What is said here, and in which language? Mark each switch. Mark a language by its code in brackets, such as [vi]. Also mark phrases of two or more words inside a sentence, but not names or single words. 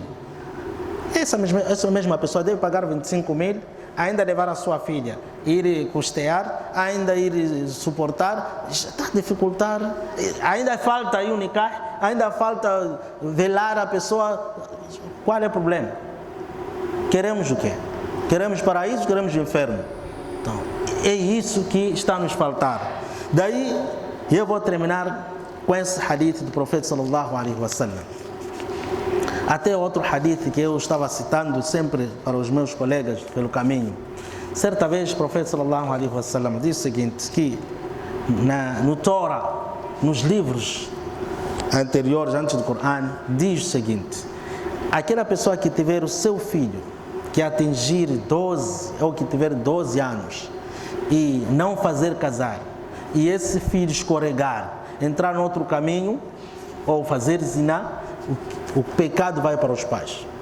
[pt] Essa mesma pessoa deve pagar 25 mil, ainda levar a sua filha, ir custear, ainda ir suportar, está a dificultar, ainda falta aí o nikah, ainda falta velar a pessoa. Qual é o problema? Queremos o quê? Queremos paraíso, queremos inferno. Então, é isso que está a nos faltar. Daí, eu vou terminar com esse hadith do profeta [ar] صلى الله عليه وسلم. [pt] Até outro hadith que eu estava citando sempre para os meus colegas pelo caminho. Certa vez o profeta [ar] صلى الله عليه وسلم [pt] disse o seguinte, que no Torá, nos livros anteriores, antes do Corão, diz o seguinte: aquela pessoa que tiver o seu filho, que atingir 12, ou que tiver 12 anos, e não fazer casar, e esse filho escorregar, entrar no outro caminho, ou fazer ziná, o pecado vai para os pais.